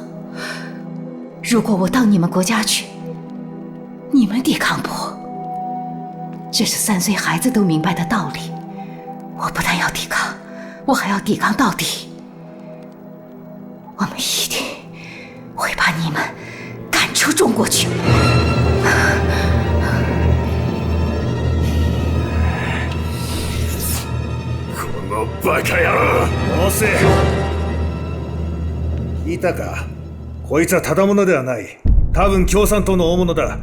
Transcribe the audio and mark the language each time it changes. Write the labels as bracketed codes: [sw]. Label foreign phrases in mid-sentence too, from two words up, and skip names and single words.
[zh] 如果我到你们国家去，你们抵抗不？这是3岁孩子都明白的道理。我不但要抵抗，我还要抵抗到底。我们一定会把你们赶出中国去。 [ja] このバカ野郎！どうせいたか。こいつはただ者ではない。多分共産党の大物だ。